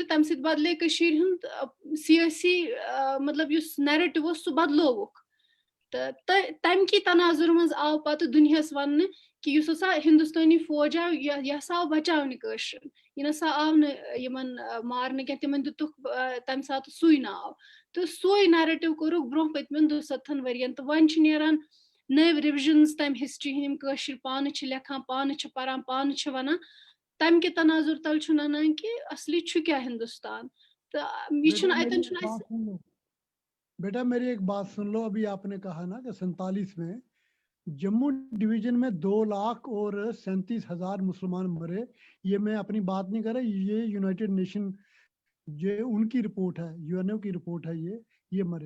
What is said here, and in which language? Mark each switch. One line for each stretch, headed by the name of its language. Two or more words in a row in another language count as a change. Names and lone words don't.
Kashmiri: تَمہِ سۭتۍ بدلے کٔشیٖرِ ہُنٛد سِیٲسی مطلب یُس نیریٹِو اوس سُہ بدلووُکھ تہٕ تَمہِ تناظُر منٛز آو پَتہٕ دُنیاہَس وَننہٕ کہِ یُس ہسا ہِندُستٲنی فوج آو یہِ ہسا آو بَچاونہِ کٲشرٮ۪ن یہِ نسا آو نہٕ یِمن مارنہٕ کیٚنٛہہ تِمن دِتُکھ تَمہِ ساتہٕ سُے ناو تہٕ سُے نیریٹِو کوٚرُکھ برونٛہہ پٔتمٮ۪ن 17 ؤرِین تہٕ وۄنۍ چھِ نیران نٔوۍ رِوِجنٕز تَمہِ ہِسٹری ہِنٛدۍ یِم کٲشِر پانہٕ چھِ لیکھان پانہٕ چھِ پَران پانہٕ چھِ وَنان تَمہِ کہِ تناظُر تل چھُ نَنان کہِ اَصلی چھُ کیٛاہ ہِندُستان
Urdu: بیٹا میری ایک بات سن لو. ابھی آپ نے کہا نا کہ 47 میں جموں ڈویژن میں 2,37,000 مسلمان مرے. یہ میں اپنی بات نہیں کر رہا, یہ یونائٹڈ نیشن جو ان کی رپورٹ ہے, یو این او کی رپورٹ ہے, یہ مرے.